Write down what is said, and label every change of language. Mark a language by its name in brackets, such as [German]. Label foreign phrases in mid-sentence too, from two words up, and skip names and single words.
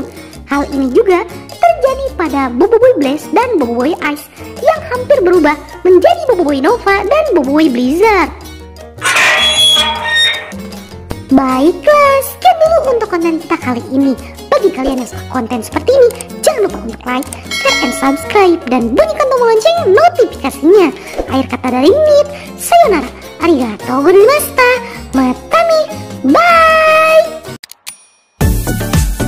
[Indonesian] Hal ini juga terjadi pada Boboiboy Blaze dan Boboiboy Ice yang hampir berubah menjadi Boboiboy Nova dan Boboiboy Blizzard. Baiklah, sekian dulu untuk konten kita kali ini. Bagi kalian yang suka konten seperti ini, jangan lupa untuk [English] like, share, and subscribe, [Indonesian] dan bunyikan tombol lonceng notifikasinya. Akhir kata dari Nit, [Japanese] さよなら、ありがとうございました、またね, [Indonesian] bye!